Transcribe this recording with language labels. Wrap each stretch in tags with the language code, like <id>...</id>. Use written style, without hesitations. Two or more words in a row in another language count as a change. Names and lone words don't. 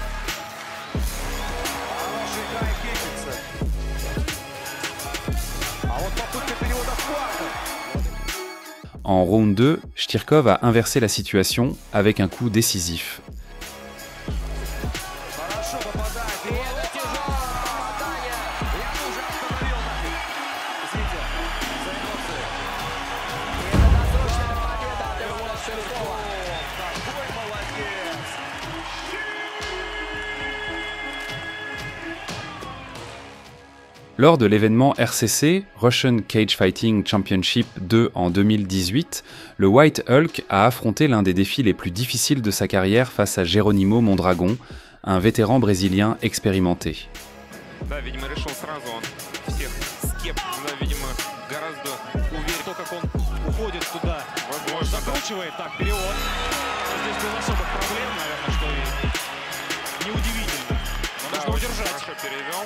<ru>Хороший край кикится. А вот попытка перевода в квартер.</ru> <fr>En round 2, Shtirkov a inversé la situation avec un coup décisif.</fr> <ru>Хорошо попадает. И это тяжелое попадание. Я уже остановил нафиг. Извините за эмоции. И это досрочная победа от Ивана Ширкова. Какой молодец.</ru> <fr>Lors de l'événement RCC, Russian Cage Fighting Championship 2 en 2018, le White Hulk a affronté l'un des défis les plus difficiles de sa carrière face à Geronimo Mondragon, un vétéran brésilien expérimenté.</fr> <ru>Да, видимо, решил сразу он всех скеп, да, видимо, гораздо уверен. То, как он уходит туда, Возможно, закручивает, так, перевод. Здесь без особых проблем, наверное, что и неудивительно. Но да, нужно очень удержать. хорошо перевел.</ru>